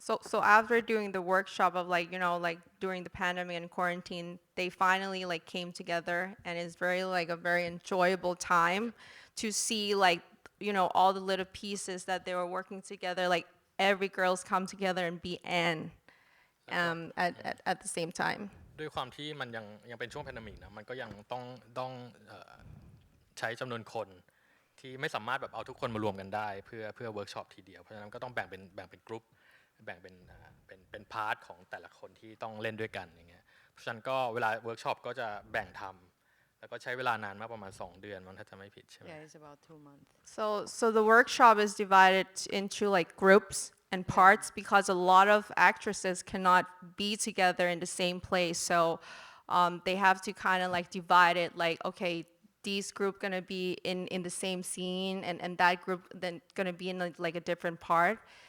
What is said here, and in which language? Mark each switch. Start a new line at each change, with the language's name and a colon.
English: So after doing the workshop of like during the pandemic and quarantine, they finally like came together, and it's a very enjoyable time to see all the little pieces that they were working together, like every girls come together and be Anne at the same time.
Thai: ด้วยความที่มันยังเป็นช่วงแพนดมิกนะมันก็ยังต้องใช้จำนวนคนที่ไม่สามารถแบบเอาทุกคนมารวมกันได้เพื่อเวิร์กช็อปทีเดียวเพราะฉะนั้นก็ต้องแบ่งเป็นกรุ๊ปแบ่งเป็นพาร์ทของแต่ละคนที่ต้องเล่นด้วยกันอย่างเงี้ยเพราะฉะนั้นก็เวลาเวิร์กช็อปก็จะแบ่งทำแล้วก็ใช้เวลานานมากประมาณ2 เดือนมันถ้าจะไม่ผิดใช่ไหม
English: Yeah, it's about 2 months. So the workshop is divided into like groups and parts because a lot of actresses cannot be together in the same place. So they have to kind of like divide it like, okay, these group gonna be in the same scene and that group then gonna be in like a different part.